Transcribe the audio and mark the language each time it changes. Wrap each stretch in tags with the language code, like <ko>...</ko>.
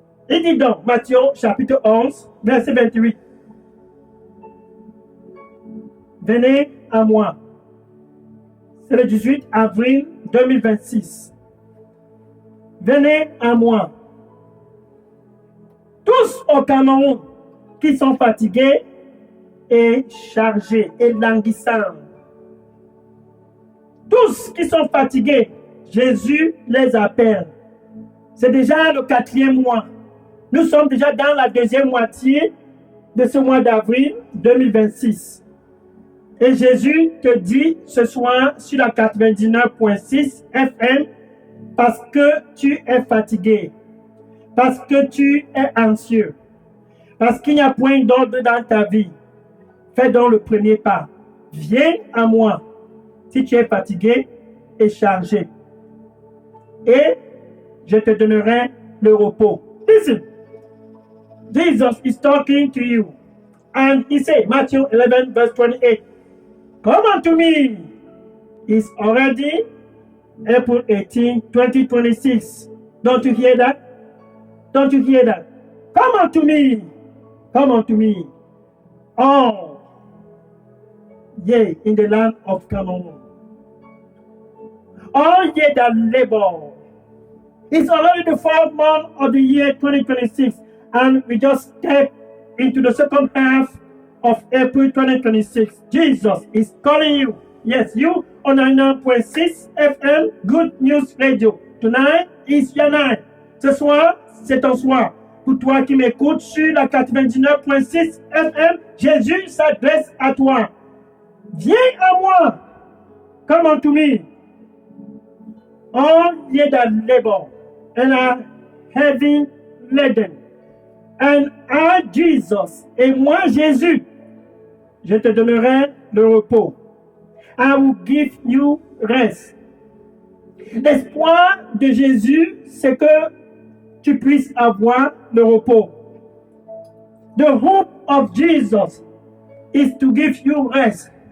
<fr>Il dit donc, Matthieu chapitre 11, verset 28. Venez à moi. C'est le 18 avril 2026. Venez à moi. Tous au Cameroun qui sont fatigués et chargés et languissants. Tous qui sont fatigués, Jésus les appelle. C'est déjà le 4e mois. Nous sommes déjà dans la 2e moitié de ce mois d'avril 2026. Et Jésus te dit ce soir sur la 99.6 FM, parce que tu es fatigué, parce que tu es anxieux, parce qu'il n'y a point d'ordre dans ta vie, fais donc le premier pas. Viens à moi si tu es fatigué et chargé. Et je te donnerai le repos.</fr> <en>Listen, Jesus is talking to you. And he said, Matthew 11, verse 28, come unto me. It's already April 18, 2026. Don't you hear that? Don't you hear that? Come unto me. Come unto me. All ye in the land of Cameroon. All ye that labor. It's already the 4th month of the year 2026. And we just step into the second half of April 2026. Jesus is calling you. Yes, you on 99.6 FM, Good News Radio. Tonight is your night.</en> <fr>Ce soir, c'est ton soir. Pour toi qui m'écoutes sur la 99.6 FM, Jésus s'adresse à toi. Viens à moi.</fr> <en>Come unto me. All ye that labor and are heavy laden. And I, Jesus,</en> <fr>et moi, Jésus, je te donnerai le repos.</fr> <en>I will give you rest.</en> <fr>L'espoir de Jésus, c'est que tu puisses avoir le repos.</fr> <en>The hope of Jesus is to give you rest.</en>